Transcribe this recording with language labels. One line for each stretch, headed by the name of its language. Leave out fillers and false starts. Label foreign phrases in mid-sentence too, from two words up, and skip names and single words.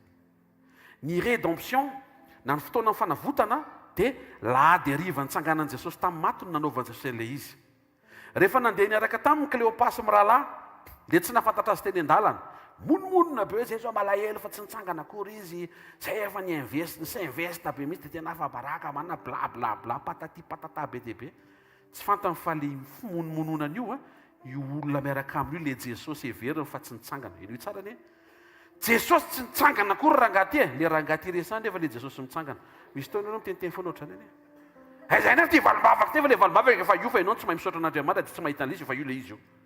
Malagasy: Ny rédemption na ny fotoana ny fanavotana dia lahady hariva nitsanganan' Jesosy tamin'ny maty no nanaovan'i Jesosy ilay izy. Rehefa nandeha niaraka tamin'ny Cléopas mirahalahy dia tsy nahafantatra azy teny an-dalana, monomonona be hoe zay zao malahelo fa tsy nitsangana akory izy, zay efa ny investa be mihitsy dia tena fa baraka manana bla bla bla
French: patati patata
Malagasy: be dia be. Tsy fantany fa le monomononana io a io olona miaraka amin'io le Jesosy everiny fa tsy nitsangana. Ino tsara ne? Jesosy tsy nitsangana akory rangaty e, le rangaty resany efa le Jesosy mitsangana. Misy taona ianao miteniteny foana ohatrany ane. Zay nefa ty valombavaka ty fa le valombavaka efa io fa ianao tsy mahay misaotra an'Andriamanitra dia tsy mahita an'ilay izy fa io le izy io.